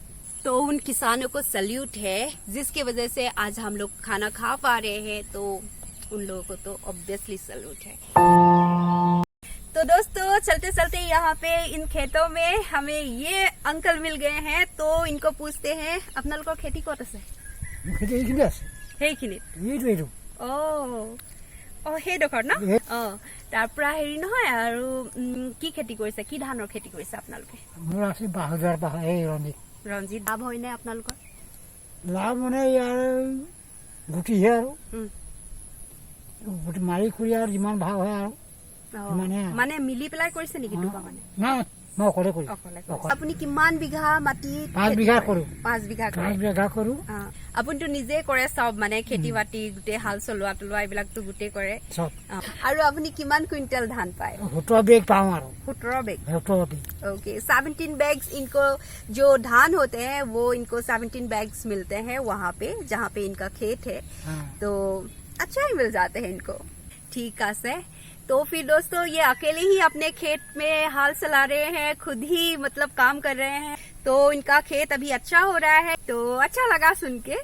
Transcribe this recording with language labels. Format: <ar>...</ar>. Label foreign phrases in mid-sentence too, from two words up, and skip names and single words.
<hi>तो उन किसानों को सल्यूट है जिसकी वजह से आज हम लोग खाना खा पा रहे हैं, तो उन लोगों को तो ऑब्वियसली सल्यूट है। तो दोस्तों चलते चलते यहाँ पे इन खेतों में हमें ये अंकल मिल गए हैं, तो इनको पूछते हैं</hi> <as>আপোনালোকৰ खेती কত আছে? সেইখিনিত সেইডোখৰ ন? তাৰ পৰা হেৰি নহয় আৰু কি খেতি কৰিছে, কি ধানৰ খেতি কৰিছে আপোনালোকে? মোৰ আছে বাহাদুৰ ৰঞ্জিত। লাভ হয় নে আপোনালোকৰ? লাভ মানে ইয়াৰ গুটিহে আৰু গুটি মাৰি কৰি আৰু যিমান ভাগ হয় আৰু মানে মিলি পেলাই কৰিছে নেকি? নাই, মই অকলে কৰো। আপুনি কিমান বিঘা মাটি? 5 বিঘা কৰো। 5 বিঘা কৰো। আপুনিতো নিজে কৰে চব, মানে খেতি বাতি গোটেই হাল চলোৱা তলোৱা এইবিলাকতো গোটেই কৰে চব। আৰু আপুনি কিমান কুইণ্টেল ধান পায়? 17 বেগ পাওঁ আৰু।</as> <hi>17 बेग? 17 बेग। ओके, 17 बैग्स इनको जो धान होते हैं वो इनको 17 बैग्स मिलते हैं वहाँ पे जहाँ पे इनका खेत है, तो अच्छा ही मिल जाते हैं इनको। ठीक है, तो फिर दोस्तों ये अकेले ही अपने खेत में हाल चला रहे हैं, खुद ही मतलब काम कर रहे हैं, तो इनका खेत अभी अच्छा हो रहा है, तो अच्छा लगा सुन के।</hi>